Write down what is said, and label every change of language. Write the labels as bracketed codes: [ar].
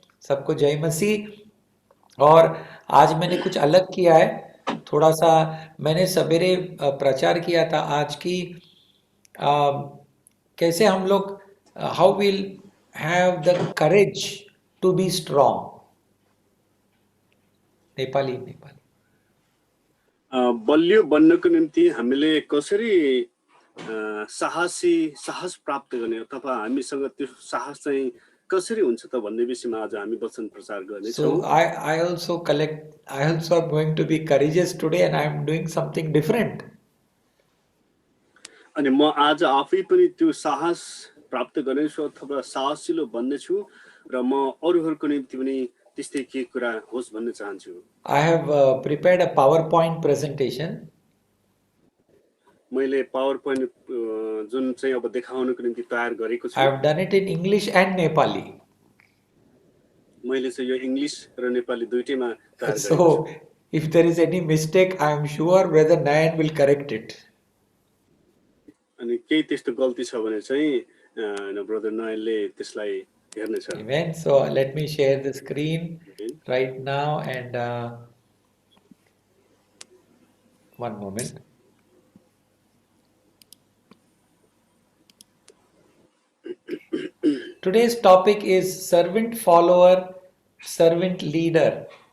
[hi] सबको जय मसीह। और आज मैंने कुछ अलग किया है, थोड़ा सा मैंने सवेरे प्रचार किया था आज की कैसे हम लोग how will have the courage to be strong. [ne] Nepali बलियो बन्नको निम्ति हामीले कसरी साहस प्राप्त गर्ने अथवा हामीसँग त्यो साहस चाहिँ कसरी हुन्छ त भन्ने विषयमा आज हामी वचन प्रचार गर्नेछौँ। [en] So I also am going to be courageous today and I am doing something different. [ne] अनि म आज आफै पनि त्यो साहस प्राप्त गर्नेछु अथवा साहसिलो बन्नेछु र म अरूहरूको निम्ति पनि त्यस्तै के कुरा होस् भन्ने चाहन्छु। [en] I have prepared a PowerPoint presentation. [ne] मैले पावरपोइन्ट जुन चाहिँ अब देखाउनको निम्ति तयार गरेको छु। [en] I have done it in English and Nepali. [ne] मैले चाहिँ यो इंग्लिश र नेपाली दुईटैमा तयार गरेको छु। [en] So if there is any mistake, I am sure Brother Nayan will correct it. [ne] अनि केही त्यस्तो गल्ती छ भने चाहिँ ब्रदर नयनले त्यसलाई हेर्नेछ। [en] Amen. So let me share the screen right now and one moment. Today's topic is servant follower, servant leader.